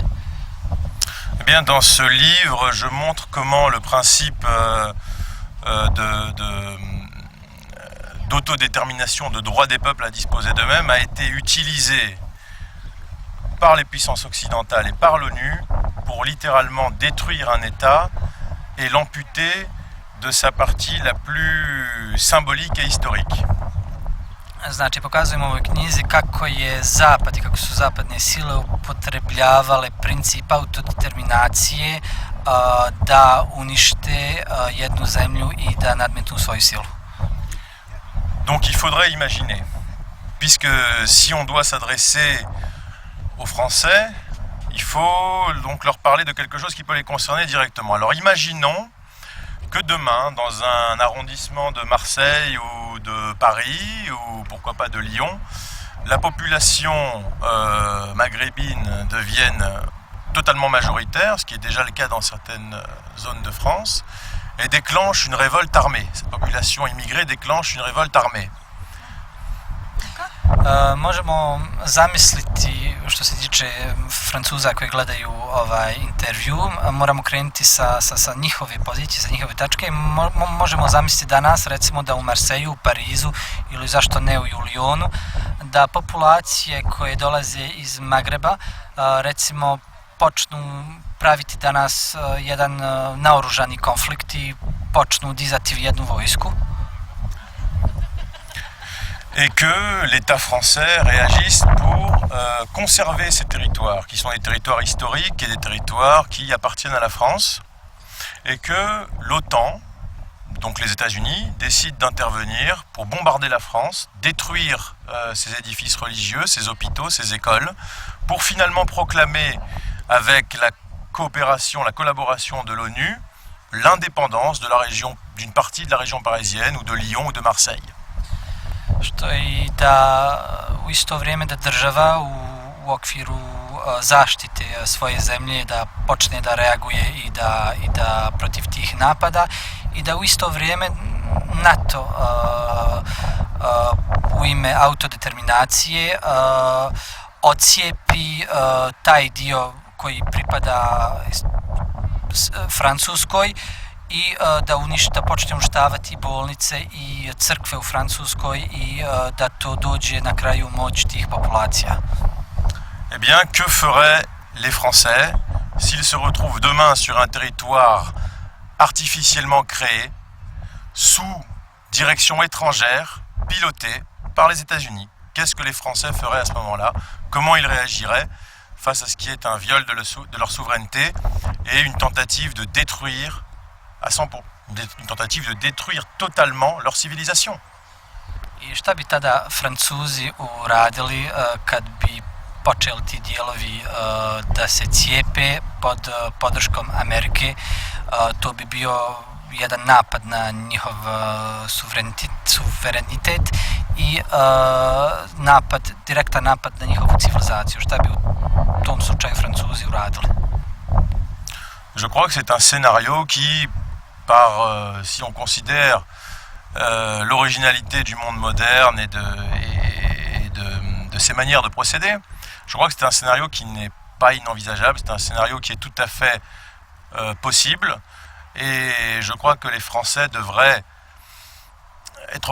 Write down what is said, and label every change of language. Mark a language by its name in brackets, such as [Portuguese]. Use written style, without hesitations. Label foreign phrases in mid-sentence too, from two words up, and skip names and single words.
[French] Eh bien, dans ce livre, je montre comment le principe d'autodétermination, de droit des peuples à disposer d'eux-mêmes a été utilisé par les puissances occidentales et par l'ONU pour littéralement détruire un État et l'amputer de sa partie la plus symbolique et historique. [Serbian] Znači, pokazujemo u ovoj knjizi kako je Zapad i kako su zapadne sile upotrebljavale princip autodeterminacije da unište jednu zemlju i da nadmetnu svoju silu. [French] Donc il faudrait imaginer, puisque si on doit s'adresser aux Français, il faut donc leur parler de quelque chose qui peut les concerner directement. Alors imaginons que demain, dans un arrondissement de Marseille ou de Paris, ou pourquoi pas de Lyon, la population maghrébine devienne totalement majoritaire, ce qui est déjà le cas dans certaines zones de France, et déclenche une révolte armée. Cette population immigrée déclenche une révolte armée. [Serbian] Možemo zamisliti, što se tiče Francuza koji gledaju ovaj intervju, moramo krenuti sa njihove pozicije, sa njihove tačke. Možemo zamisliti danas, recimo da u Marseju, u Parizu ili zašto ne u Lyonu, da populacije koje dolaze iz Magreba, recimo počnu praviti danas jedan naoružani konflikt i počnu dizati jednu vojsku. [French] Et que l'État français réagisse pour conserver ces territoires, qui sont des territoires historiques et des territoires qui appartiennent à la France, et que l'OTAN, donc les États-Unis, décident d'intervenir pour bombarder la France, détruire ces édifices religieux, ces hôpitaux, ces écoles, pour finalement proclamer avec la coopération, la collaboration de l'ONU, l'indépendance de la région, d'une partie de la région parisienne ou de Lyon ou de Marseille. [Serbian] Što i da u isto vrijeme da država u okviru zaštite svoje zemlje da počne da reaguje i da protiv tih napada i da u isto vrijeme NATO u ime autodeterminacije odcijepi taj dio koji pripada Francuskoj i da počne uništavati bolnice i crkve u Francuskoj i da to dođe na kraju moć tih populacija. [French] Eh bien, que feraient les Français s'ils se retrouvent demain sur un territoire artificiellement créé, sous direction étrangère, piloté par les États-Unis? Qu'est-ce que les Français feraient à ce moment-là? Comment ils réagiraient face à ce qui est un viol de leur souveraineté et une tentative de détruire une tentative de détruire totalement leur civilisation? [Serbian] I šta bi tada Francuzi uradili kad bi počeli ti dijelovi da se cijepe pod podrškom Amerike? To bi bio jedan napad na njihov suverenitet i direktan napad na njihovu civilizaciju. Šta bi u tom slučaju Francuzi uradili? [French] Je crois que c'est un scénario qui, si on considère l'originalité du monde moderne et de ses manières de procéder, je crois que c'est un scénario qui n'est pas inenvisageable, c'est un scénario qui est tout à fait possible, et je crois que les Français devraient être